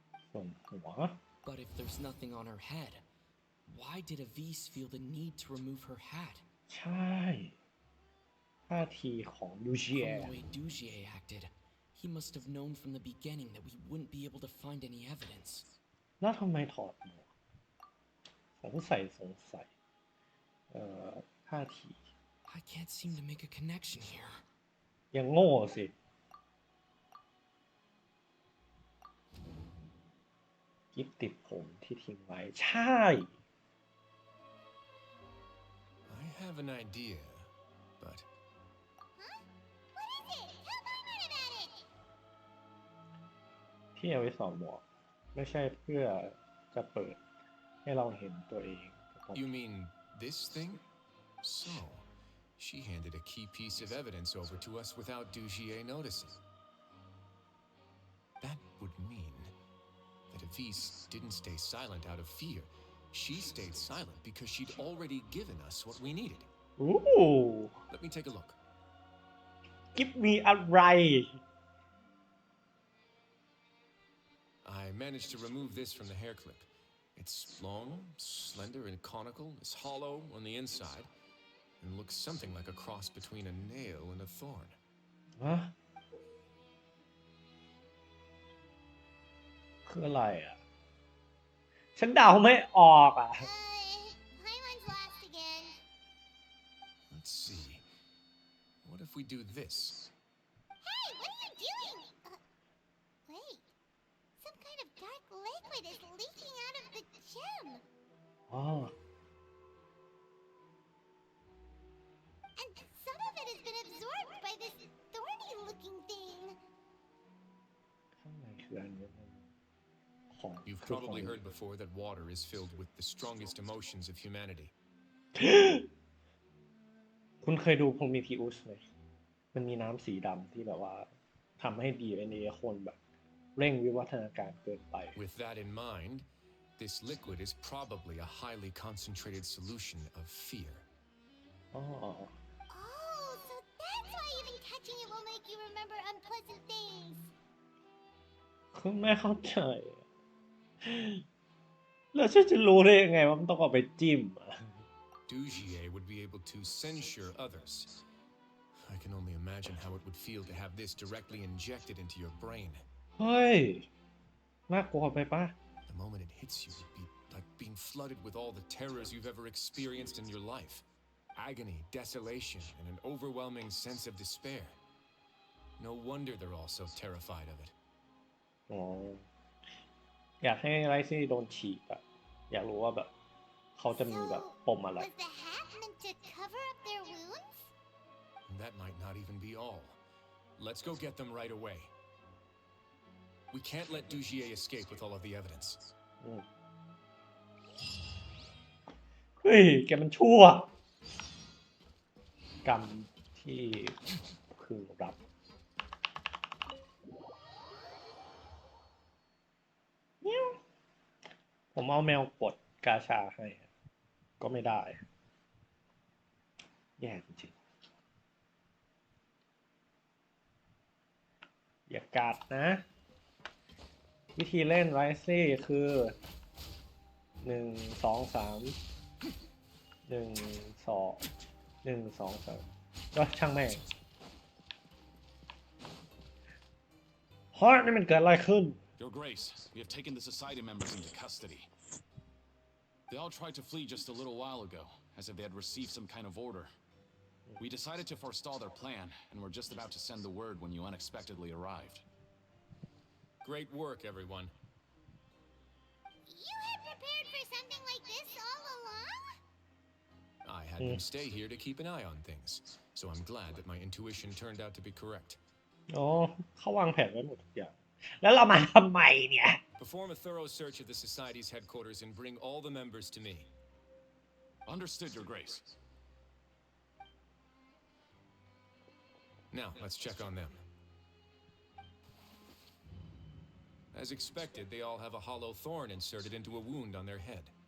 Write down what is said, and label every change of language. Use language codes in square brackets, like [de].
[th] ส่วนหัว [en] But if there's nothing on her head, why did Avise feel the need to remove her hat? [th] ใช่ท่าทีของดูเจีย [en] From the way Dugier acted, he must have known from the beginning that we wouldn't be able to find any evidence. [th] แล้วทำไมถอดหมวกสงสัยท่าที [en] I can't seem to make a connection here. [th] ยังโง่สิ กิ๊บติดผมที่ทิ้งไว้ ใช่ [en] I have an idea, but... Huh? What is it? Tell Paimon about it! [th] ที่เอาไว้สอดหมวก ไม่ใช่เพื่อจะเปิดให้เราเห็นตัวเอง [en] You mean this thing? So, she handed a key piece of evidence over to us without Dugier noticing. That would mean that Avise didn't stay silent out of fear. She stayed silent because she'd already given us what we needed. Ooh. Let me take a look. Give me a right. I managed to remove this from the hair clip. It It's long, slender, and conical. It's hollow on the inside, and looks something like a cross between a nail and a thorn. [th] ฮะคืออะไรอ่ะฉันเดาไม่ออกอ่ะ [en] Paimon's lost again. Let's see. What if we do this? Hey, what are you doing? Wait. Some kind of dark liquid is leaking out of the gem. [th] อ๋อ [en] And some of it has been absorbed by this thorny-looking thing. [th] ข้างในคืออันนี้ของ [en] You've probably heard before that water is filled with the strongest emotions of humanity. [th] คุณเคยดูพรหมิพิอุสไหมมันมีน้ำสีดำที่แบบว่าทำให้ DNA คนแบบเร่งวิวัฒนาการเกินไป [en] With that in mind, this liquid is probably a highly concentrated solution of fear. [th] อ๋อ [en] Oh, so that's why even touching it will make you remember unpleasant things. [th] คือไม่เข้าใจ แล้วฉันจะรู้ได้ยังไงว่ามันต้องเอาไปจิ้มอ่ะ [en] Dujier would be able to censure others. I can only imagine how it would feel to have this directly injected into your brain. [th] เฮ้ยน่ากลัวไปปะ [en] The moment it hits you, it'd be like being flooded with all the terrors you've ever experienced in your life. Agony, desolation, and an overwhelming sense of despair. No wonder they're all so terrified of it. [th] อ๋ออยากให้ไรซี่โดนฉีกอะอยากรู้ว่าแบบเขาจะมีแบบปมอะไร [en] Was the hat meant to cover up their wounds? That might not even be all. Let's go get them right away. We can't let Dujier escape with all of the evidence. [th] เฮ้ยแกมันชั่วกรรมที่พึงรับผมเอาแมวกดกาชาให้ก็ไม่ได้ แย่จริงๆอย่ากัดนะวิธีเล่นไรซี่คือ1 2 3 1 2 3ก็ช่างแม่งเฮ้ยนี่มันเกิดอะไรขึ้น [en] Your Grace, we have taken the Society members into custody. They all tried to flee just a little while ago, as if they had received some kind of order. We decided to forestall their plan, and were just about to send the word when you unexpectedly arrived. Great work, everyone. You had prepared for something like this all along? I had them stay here to keep an eye on things, so I'm glad that my intuition turned out to be correct. [th] อ๋อเขาวางแผนไว้หมดทุกอย่างแล้วเรามาทำไมเนี่ย [en] Perform a thorough search of the Society's headquarters and bring all the members to me. Understood, Your Grace. Now, let's check on them. As expected, they all have a hollow thorn inserted into a wound on their head.